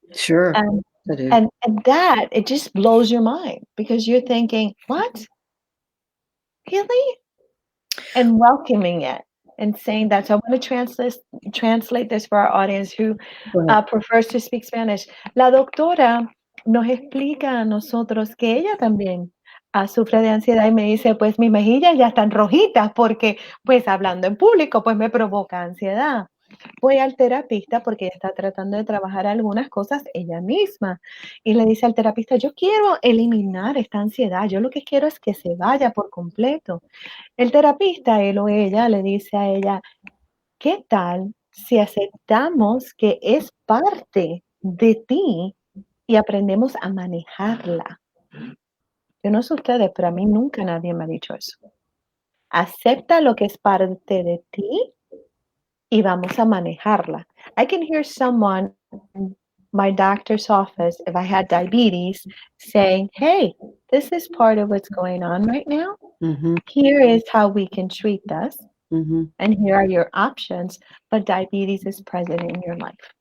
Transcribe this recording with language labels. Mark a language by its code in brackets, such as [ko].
[en] Sure, And I do. and that it just blows your mind because you're thinking, what? Really? And welcoming it and saying that. So I want to translate this for our audience who prefers to speak Spanish. [es] La doctora nos explica a nosotros que ella también sufre de ansiedad y me dice, pues mis mejillas ya están rojitas porque pues hablando en público pues me provoca ansiedad. Voy al terapista porque ella está tratando de trabajar algunas cosas ella misma y le dice al terapista, yo quiero eliminar esta ansiedad, yo lo que quiero es que se vaya por completo. El terapista, él o ella, le dice a ella, ¿qué tal si aceptamos que es parte de ti y aprendemos a manejarla? Yo no sé ustedes, pero a mí nunca nadie me ha dicho eso. Acepta lo que es parte de ti y vamos a manejarla. [en] I can hear someone in my doctor's office, if I had diabetes, saying, hey, this is part of what's going on right now. Mm-hmm. Here is how we can treat this. Mm-hmm. And here are your options, but diabetes is present in your life.